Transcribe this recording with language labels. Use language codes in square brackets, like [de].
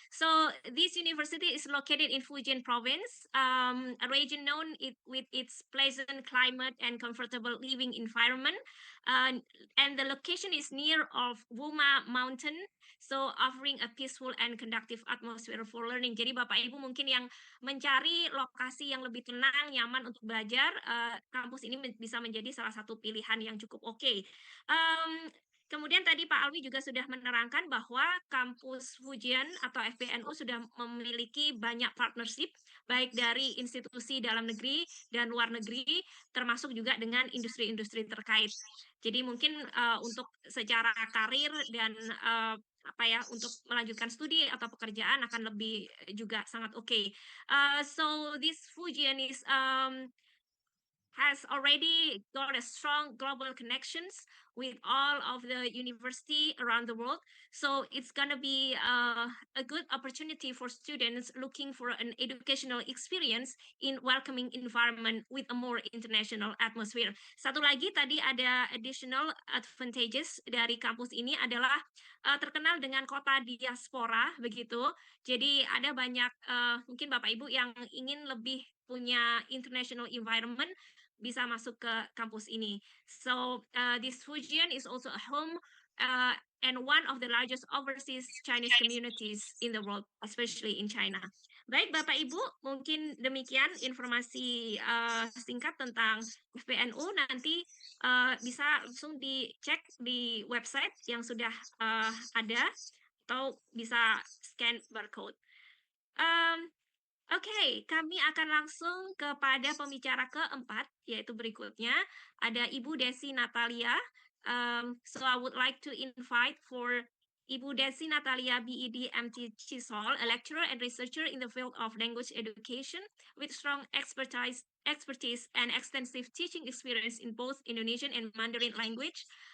[en] So this university is located in Fujian province, a region known with its pleasant climate and comfortable living environment. And the location is near of Wuma Mountain, so offering a peaceful and conducive atmosphere for learning. [id] Jadi Bapak Ibu mungkin yang mencari lokasi yang lebih tenang, nyaman untuk belajar, kampus ini bisa menjadi salah satu pilihan yang cukup oke. Kemudian tadi Pak Alwi juga sudah menerangkan bahwa kampus Fujian atau FPNU sudah memiliki banyak partnership, baik dari institusi dalam negeri dan luar negeri, termasuk juga dengan industri-industri terkait. Jadi mungkin untuk secara karir dan untuk melanjutkan studi atau pekerjaan akan lebih juga sangat oke. [en] So this Fujian is has already got a strong global connections with all of the university around the world. So it's gonna be a good opportunity for students looking for an educational experience in welcoming environment with a more international atmosphere. [id] Satu lagi tadi ada [en] additional advantages [id] dari kampus ini adalah terkenal dengan kota diaspora begitu. Jadi ada banyak mungkin Bapak Ibu yang ingin lebih punya [en] international environment [id] bisa masuk ke kampus ini. [en] So this Fujian is also a home and one of the largest overseas Chinese communities in the world, especially in China. [id] Baik, Bapak Ibu, mungkin demikian informasi singkat tentang FPNU. Nanti bisa langsung dicek di website yang sudah ada, atau bisa scan barcode. Oke, kami akan langsung kepada pembicara keempat, yaitu berikutnya ada Ibu Desi Natalia. [en] So I would like to invite for Ibu Desi Natalia BEd MT Chisol, a lecturer and researcher in the field of language education with strong expertise and extensive teaching experience in both Indonesian and Mandarin language.